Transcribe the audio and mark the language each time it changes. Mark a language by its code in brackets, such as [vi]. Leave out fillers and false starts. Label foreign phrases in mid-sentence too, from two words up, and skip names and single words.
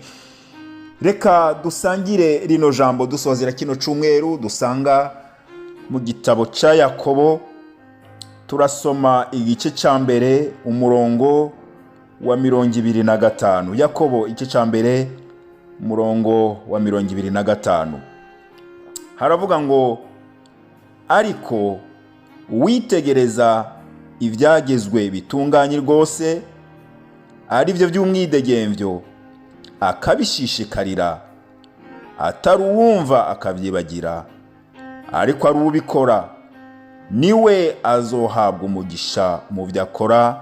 [rn] Reka dusangire rino jambo dusozera kino cumweru. Dusanga mu gitabo ca Yakobo, turasoma igice ca mbere umurongo wa 25. Yakobo igice ca mbere umurongo wa 25 haravuga ngo, ariko witegereza ibyagezwe bitunganye rwose, ari byo by'umwidegemvyo, akabishishikarira, atari uwumva akabyibagira, ariko ari ubikora, niwe azohabwa umugisha mu byo akora.